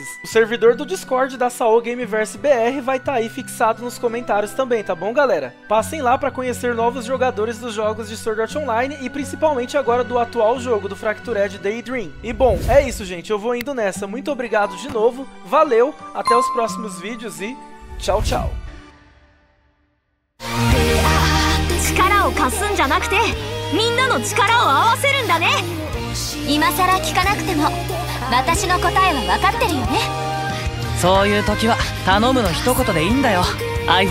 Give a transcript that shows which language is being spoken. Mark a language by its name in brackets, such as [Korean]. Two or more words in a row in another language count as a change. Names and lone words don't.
[Portuguese] O servidor do Discord da Sao Gameverse BR vai estar aí fixado nos comentários também, tá bom galera? Passem lá para conhecer novos jogadores dos jogos de Sword Art Online e principalmente agora do atual jogo do Fractured Daydream. E bom, é isso gente, eu vou indo nessa. Muito obrigado de novo, valeu, até os próximos vídeos e tchau, tchau. [Japanese] 力を貸すんじゃなくてみんなの力を合わせるんだね。今さら聞かなくても私の答えは分かってるよね。そういう時は頼むの一言でいいんだよ相棒。